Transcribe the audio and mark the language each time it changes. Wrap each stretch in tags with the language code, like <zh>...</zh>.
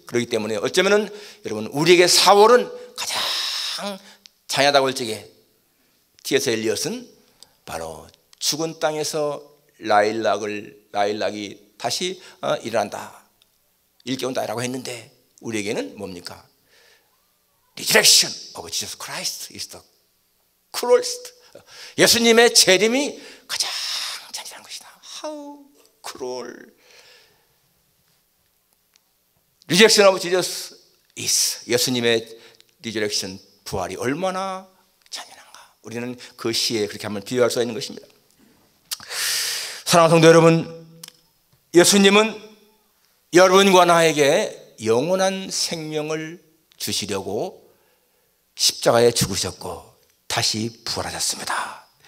<ko>그렇기 때문에 어쩌면은 여러분, 우리에게 4월은 가장 잔인하다고 할 적에 T.S. 엘리엇은 바로 죽은 땅에서 라일락이 다시 일어난다, 일깨운다라고 했는데 우리에게는 뭡니까?</ko> <en>Resurrection of Jesus Christ is the cruelest.</en> <ko>예수님의 재림이 가장 잔인한 것이다.</ko> <en>How cruel. Resurrection of Jesus is,</en> <ko>예수님의 resurrection, 부활이 얼마나 잔인한가. 우리는 그 시에 그렇게 한번 비유할 수 있는 것입니다. 사랑하는 성도 여러분, 예수님은 여러분과 나에게 영원한 생명을 주시려고 십자가에 죽으셨고 다시 부활하셨습니다.</ko>